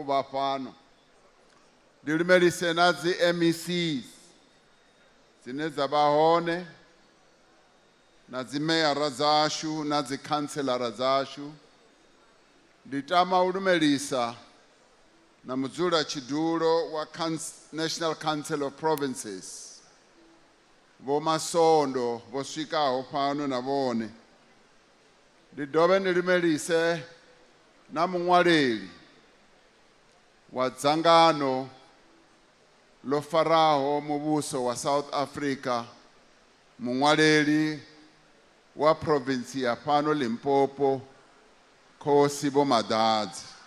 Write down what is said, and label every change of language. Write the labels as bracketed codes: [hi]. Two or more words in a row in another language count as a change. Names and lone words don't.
[ve] vha fhano ndilumelise na dzi MECs dzine dzavha hone na dzi meyara dzashu na dzi councilora dzashu nditama u lumelisa na mudzula chidulo wa National Council of Provinces vo Masondo vo swikaho fhano na vone ndi dovhe ndi lumelise na muṅwaleli wa dzangano lo faraho muvhuso wa South Africa muṅwaleli wa province ya fhano Limpopo Khosi Vho Madadzi